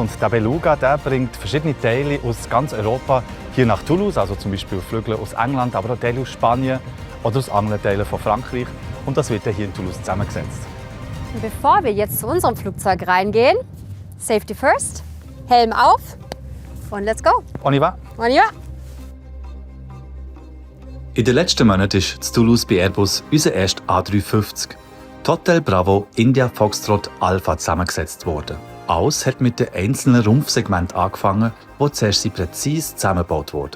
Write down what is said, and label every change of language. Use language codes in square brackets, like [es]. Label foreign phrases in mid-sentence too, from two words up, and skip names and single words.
[de] Und der Beluga, der bringt verschiedene Teile aus ganz Europa hier nach Toulouse. Also zum Beispiel Flügel aus England, aber auch Teile aus Spanien oder aus anderen Teilen von Frankreich. Und das wird dann hier in Toulouse zusammengesetzt. Und bevor wir jetzt zu unserem Flugzeug reingehen, [en] Safety first, [de] Helm auf und [en] let's go. [fr] On y va. On y va. [de] In den letzten Monaten ist in Toulouse bei Airbus unser erster A350, die Hotel Bravo India Foxtrot Alpha, zusammengesetzt worden. Alles hat mit den einzelnen Rumpfsegmenten angefangen, die zuerst präzise zusammengebaut wurden.